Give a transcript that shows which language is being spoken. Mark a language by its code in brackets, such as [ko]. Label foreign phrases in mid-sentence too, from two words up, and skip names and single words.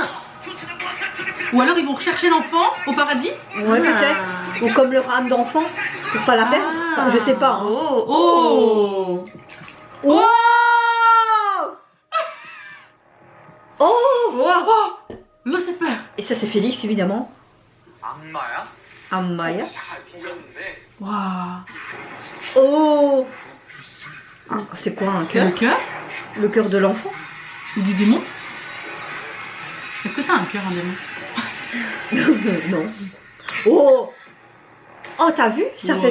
[fr] Ou alors ils vont rechercher l'enfant au paradis. Ouais, peut-être. Ou comme leur âme d'enfant, pour pas la perdre. Enfin, je sais pas. Hein. Oh, Oh. Oh. Oh. Oh. Lucifer. Et ça, c'est Félix, évidemment. [ko] 악마야? [fr] Amaya. [ko] 잘 빚었는데 Waouh. [fr] Oh. C'est quoi un C'est le cœur? cœur Le cœur de l'enfant. ou du démon? Est-ce que c'est un cœur, un démon? Non. Oh. Oh, t'as vu? Ça fait